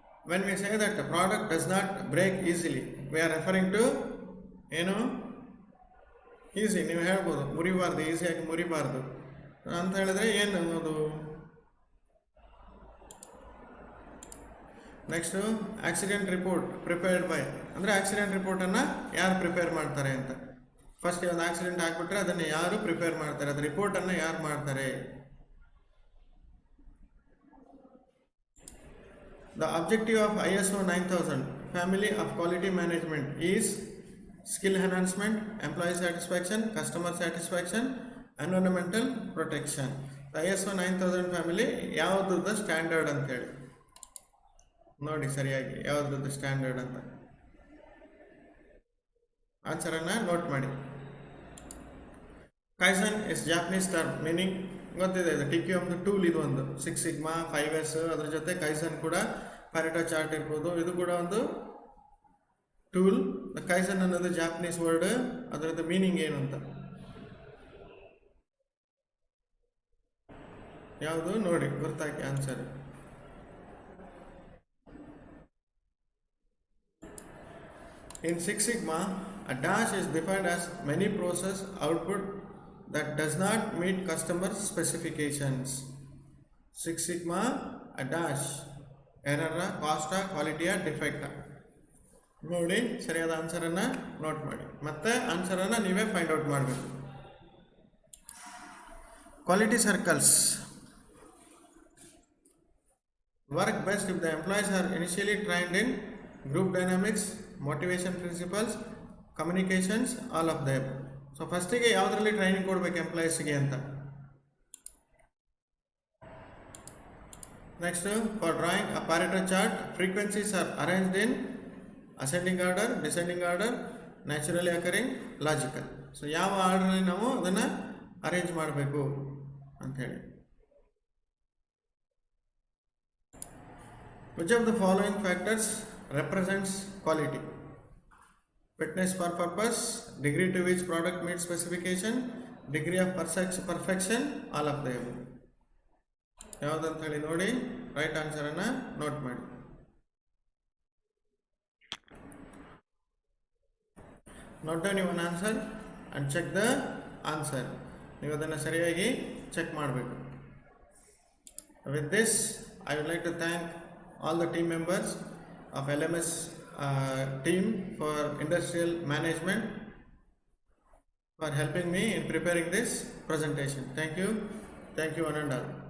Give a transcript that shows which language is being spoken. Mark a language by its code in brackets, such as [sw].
[en] When we say that the product does not break easily, we are referring to ಏನು easy. [kn] ನೀವು ಹೇಳ್ಬೋದು ಮುರಿಬಾರ್ದು, ಈಸಿಯಾಗಿ ಮುರಿಬಾರ್ದು ಅಂತ ಹೇಳಿದ್ರೆ ಏನು ಅದು. Next accident report prepared by, ಅಂದರೆ ಆಕ್ಸಿಡೆಂಟ್ ರಿಪೋರ್ಟನ್ನು ಯಾರು ಪ್ರಿಪೇರ್ ಮಾಡ್ತಾರೆ ಅಂತ. ಫಸ್ಟ್ ಒಂದು ಆಕ್ಸಿಡೆಂಟ್ ಆಗಿಬಿಟ್ರೆ ಅದನ್ನು ಯಾರು ಪ್ರಿಪೇರ್ ಮಾಡ್ತಾರೆ, ಅದು ರಿಪೋರ್ಟನ್ನು ಯಾರು ಮಾಡ್ತಾರೆ. [en] The objective of ISO 9000 family of quality management is skill enhancement, employee satisfaction, customer satisfaction, environmental protection. The ISO 9000 family [kn] ಯಾವುದದ standard ಅಂತೇಳಿ ನೋಡಿ ಸರಿಯಾಗಿ, ಯಾವುದದ ಸ್ಟ್ಯಾಂಡರ್ಡ್ ಅಂತ ಆನ್ಸರನ್ನು ನೋಟ್ ಮಾಡಿ. [en] kaizen is Japanese term meaning [kn] ಗೊತ್ತಿದೆ. ಇದು TQM ಟೂಲ್, ಇದು ಒಂದು 6 ಸಿಗ್ಮಾ 5S, ಅದ್ರ ಜೊತೆ ಕೈಸನ್ ಕೂಡ ಪ್ಯಾರೆಟೋ ಚಾರ್ಟ್ ಇರ್ಬೋದು, ಇದು ಕೂಡ ಒಂದು ಟೂಲ್. ಕೈಸನ್ ಅನ್ನೋದು ಜಾಪನೀಸ್ ವರ್ಡ್, ಅದರದ್ದು ಮೀನಿಂಗ್ ಏನು ಅಂತ ಯಾವುದು ನೋಡಿ ಗೊತ್ತಾಗಿ answer. [en] In 6 Sigma, a dash is defined as many process output that does not meet customer specifications. 6 Sigma, a dash, error, cost, quality, defect. [kn] ನೋಡಿ ಸರಿಯಾದ ಆನ್ಸರನ್ನು ನೋಟ್ ಮಾಡಿ, ಮತ್ತೆ ಆನ್ಸರನ್ನು ನೀವೇ ಫೈಂಡ್ ಔಟ್ ಮಾಡಬೇಕು. [en] Quality circles work best if the employees are initially trained in group dynamics, motivation principles, communications, all of them. [kn] So ಫಸ್ಟಿಗೆ ಯಾವುದರಲ್ಲಿ training ಕೊಡಬೇಕು ಎಂಪ್ಲಾಯೀಸ್ಗೆ ಅಂತ. [en] Next, for drawing a Pareto chart, frequencies are arranged in ascending order, descending order, naturally occurring, logical. [kn] So ಯಾವ ಆರ್ಡರಲ್ಲಿ ನಾವು ಅದನ್ನು arrange ಮಾಡಬೇಕು ಅಂಥೇಳಿ. [en] Which of the following factors represents quality? Fitness for purpose, degree to which product meets specification, degree of perfection, all of them. [kn] ಯಾವುದಂತ ಹೇಳಿ ನೋಡಿ, right ಆನ್ಸರನ್ನು note ಮಾಡಿ. [en] Note down your answer and check the answer. [kn] ನೀವು ಅದನ್ನು ಸರಿಯಾಗಿ check ಮಾಡಬೇಕು. [en] With this I would like to thank all the team members of LMS team for industrial management for helping me in preparing this presentation. Thank you one and all.